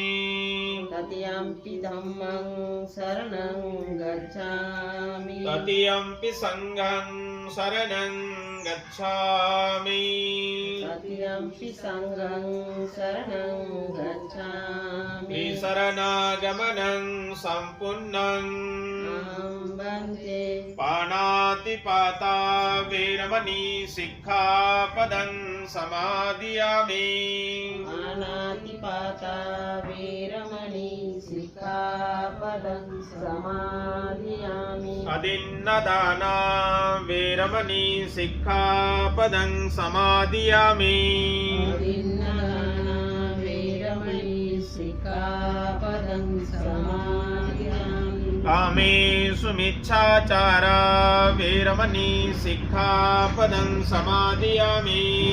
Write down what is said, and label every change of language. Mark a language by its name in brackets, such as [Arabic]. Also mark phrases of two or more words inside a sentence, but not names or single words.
[Pali] तृतीयंपि धम्मं शरणं गच्छामि तृतीयंपि संघं शरणं गच्छामि तृतीयंपि संघं शरणं गच्छामि शरणागमनं सम्पूर्णं अहं भन्ते पाणातिपाता वेरमणि सिक्खापदं समादियामि पाणातिपाता वेरमणि सिक्खापदं समादियामि अदिन्नदाना वेरमणि सिक्खापदं समादियामि अदिन्नदाना वेरमणि सिक्खापदं समादियामि कामेषु मिच्छाचारा वेरमणि सिक्खापदं समादियामि